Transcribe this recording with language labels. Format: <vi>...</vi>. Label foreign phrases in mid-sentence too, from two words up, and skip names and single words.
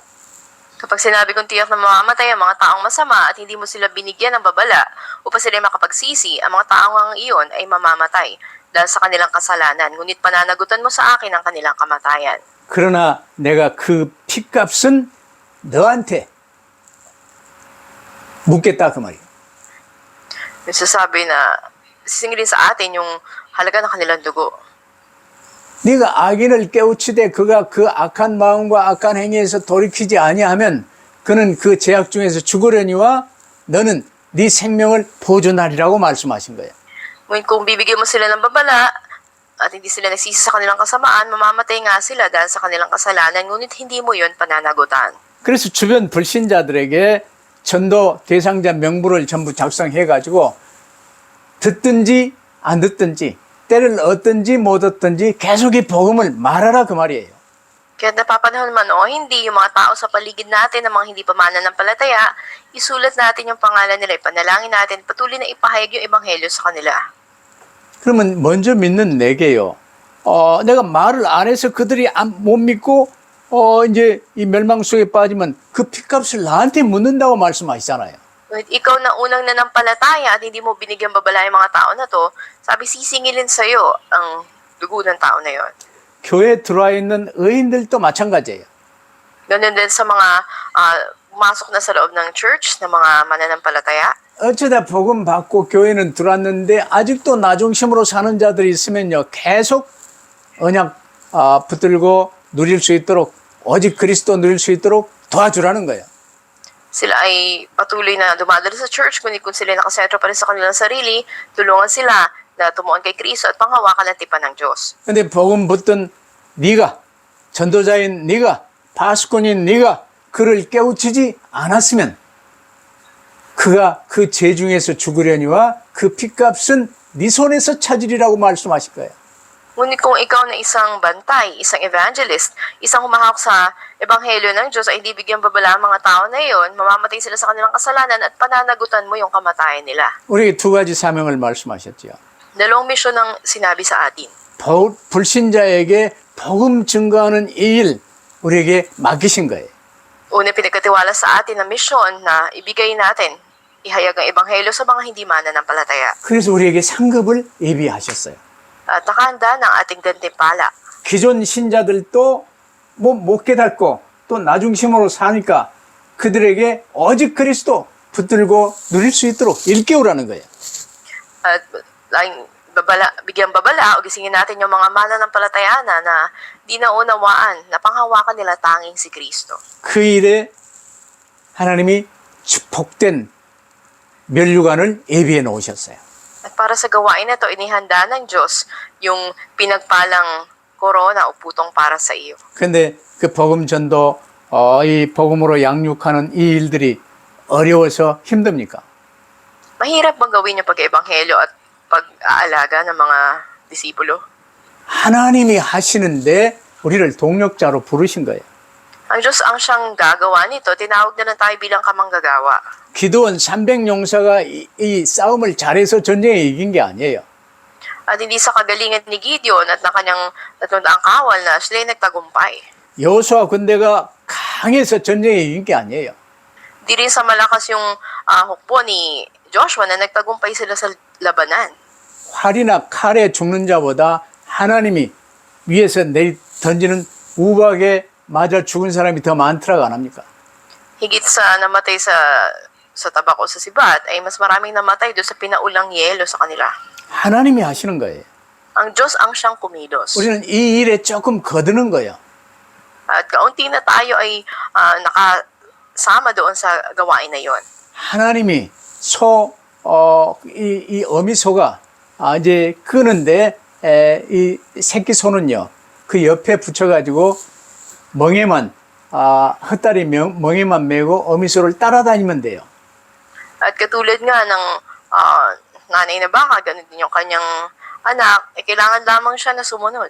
<tl>Kapag sinabi kong tiyak na mamamatay ang mga taong masama at hindi mo sila binigyan ng babala upang sila makapagsisi, ang mga taong iyon ay mamamatay dahil sa kanilang kasalanan. Ngunit pananagutan mo sa akin ang kanilang kamatayan.</tl> <ko>그러나 내가 그 핏값은 너한테 묻겠다 그 말이에요.</ko> <tl>Nagsasabi na sisingilin sa atin yung halaga ng kanilang dugo.</tl> <ko>네가 악인을 깨우치되 그가 그 악한 마음과 악한 행위에서 돌이키지 아니하면 그는 그 죄악 중에서 죽으려니와 너는 네 생명을 보존하리라고 말씀하신 거예요.</ko> <tl>Ngunit kung bibigyan mo sila ng babala at hindi sila nagsisi sa kanilang kasamaan, mamamatay nga sila dahil sa kanilang kasalanan, ngunit hindi mo yon pananagutan.</tl> <ko>그래서 주변 불신자들에게 전도 대상자 명부를 전부 작성해가지고 듣든지 안 듣든지 때를 얻든지 못 얻든지 계속 이 복음을 말하라 그 말이에요.</ko> <tl>Kaya napapanahon man o hindi, yung mga tao sa paligid natin na mga hindi pa mananampalataya, isulat natin yung pangalan nila, ipanalangin natin, patuloy na ipahayag yung ebanghelyo sa kanila.</tl> <ko>그러면 먼저 믿는 내게요. 내가 말을 안 해서 그들이 못 믿고 이제 이 멸망 속에 빠지면 그 핏값을 나한테 묻는다고 말씀하시잖아요.</ko> <tl>Ngunit ikaw na unang nanampalataya at hindi mo binigyan babala yung mga tao na to, sabi sisingilin sa'yo ang dugo ng tao na yon.</tl> <ko>교회에 들어와 있는 의인들도 마찬가지예요.</ko> <tl>Ganun din sa mga pumasok na sa loob ng church na mga mananampalataya.</tl> <ko>어쩌다 복음 받고 교회는 들어왔는데 아직도 나중심으로 사는 자들이 있으면요, 계속 언약 붙들고 누릴 수 있도록, 오직 그리스도 누릴 수 있도록 도와주라는 거예요.</ko> <tl>Sila ay patuloy na dumadalo sa church, ngunit kung sila nakasentro pa rin sa kanilang sarili, tulungan sila na tumuon kay Kristo at panghawakan ang tipan ng Diyos.</tl> <ko>근데 복음 붙든 네가, 전도자인 네가, 파수꾼인 네가 그를 깨우치지 않았으면 그가 그 죄 중에서 죽으려니와 그 핏값은 네 손에서 찾으리라고 말씀하실 거예요.</ko> <tl>Ngunit kung ikaw na isang bantay, isang evangelist, isang humahawak sa ebanghelyo ng Diyos ay hindi bigyan babala ang mga tao na iyon, mamamatay sila sa kanilang kasalanan at pananagutan mo yung kamatayan nila.</tl> <ko>우리에게 두 가지 사명을 말씀하셨죠.</ko> <tl>Dalawang misyon ang sinabi sa atin.</tl> <ko>불신자에게 복음 증거하는 이 일 우리에게 맡기신 거예요.</ko> <tl>Una, pinagkatiwala sa atin ang misyon na ibigay natin, ihayag ang ebanghelyo sa mga hindi mananampalataya.</tl> <ko>그래서 우리에게 상급을 예비하셨어요.</ko> <tl>At nakahanda ng ating gantimpala.</tl> <ko>기존 신자들도 못 깨닫고 또 나중심으로 사니까 그들에게 오직 그리스도 붙들고 누릴 수 있도록 일깨우라는 거예요.</ko> <tl>At bigyang babala o gisingin natin yung mga mananampalataya na di naunawaan na panghawakan nila tanging si Kristo.</tl> <ko>그 일에 하나님이 축복된 면류관을 예비해 놓으셨어요.</ko> <tl>At para sa gawain na ito, inihanda ng Diyos yung pinagpalang korona o putong para sa iyo.</tl> <ko>그런데 그 복음 전도, 이 복음으로 양육하는 이 일들이 어려워서 힘듭니까?</ko> <tl>Mahirap bang gawin yung pag-ebanghelyo at pag-aalaga ng mga disipulo?</tl> <ko>하나님이 하시는데 우리를 동력자로 부르신 거예요.</ko> <tl>Ang Diyos ang siyang gagawa nito, tinawag na lang tayo bilang kamanggagawa.</tl> <ko>기도원 300용사가 이 싸움을 잘해서 전쟁에 이긴 게 아니에요.</ko> <tl>At hindi sa kagalingan ni Gideon at na kanyang natundaang kawal na sila'y nagtagumpay.</tl> <ko>여호수아 군대가 강해서 전쟁에 이긴 게 아니에요.</ko> <tl>Di rin sa malakas yung hukbo ni Joshua na nagtagumpay sila sa labanan.</tl> <ko>활이나 칼에 죽는 자보다 하나님이 위에서 던지는 우박에 맞아 죽은 사람이 더 많더라고 안 합니까?</ko> <tl>Higit sa namatay sa tabak o sa sibat, ay mas maraming namatay doon sa pinaulang yelo sa kanila.</tl> <ko>하나님이 하시는 거예요.</ko> <tl>Ang Diyos ang siyang kumilos.</tl> <ko>우리는 이 일에 조금 거드는 거예요.</ko> <tl>At kaunti na tayo ay nakasama doon sa gawain na yon.</tl> <ko>하나님이 이 어미소가 이제 끄는데 이 새끼 소는요 그 옆에 붙여가지고 멍에만 헛다리 멍에만 메고 어미소를 따라다니면 돼요.</ko> <tl>At katulad nga ng nanay na baka, ganun din yung kanyang anak, kailangan lamang siya na sumunod.</tl>